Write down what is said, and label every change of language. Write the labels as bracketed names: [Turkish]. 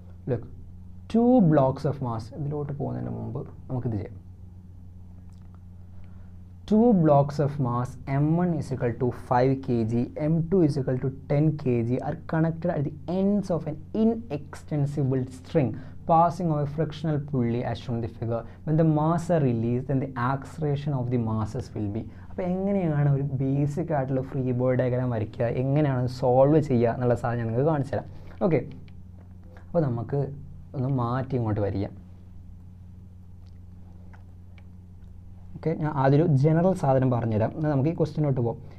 [English] Look, 2 blocks of mass. [Malayalam] ഇതിലോട്ട് പോകുന്നതിന് മുമ്പ് നമുക്കിത് ചെയ്യാം. [English] 2 blocks of mass m1 is equal to 5 kg, m2 is equal to 10 kg are connected at the ends of an inextensible string passing over a frictional pulley as shown in the figure. When the mass are released, then the acceleration of the masses will be. [Malayalam] അപ്പോൾ എങ്ങനെയാണ് ഒരു basic ആയിട്ടുള്ള free body diagram വരയ്ക്കുക, എങ്ങനെയാണ് solve ചെയ്യുക എന്നുള്ള സാധനം ഞാൻ നിങ്ങൾക്ക് കാണിച്ചു തരാം. ഓക്കെ, അപ്പോൾ നമുക്ക് ഒന്ന് മാറ്റി ഇങ്ങോട്ട് വരിക. ഓക്കെ, ഞാൻ ആദ്യം ഒരു ജനറൽ സാധനം പറഞ്ഞുതരാം, എന്നാൽ നമുക്ക് ഈ ക്വസ്റ്റിനോട്ട് പോകാം.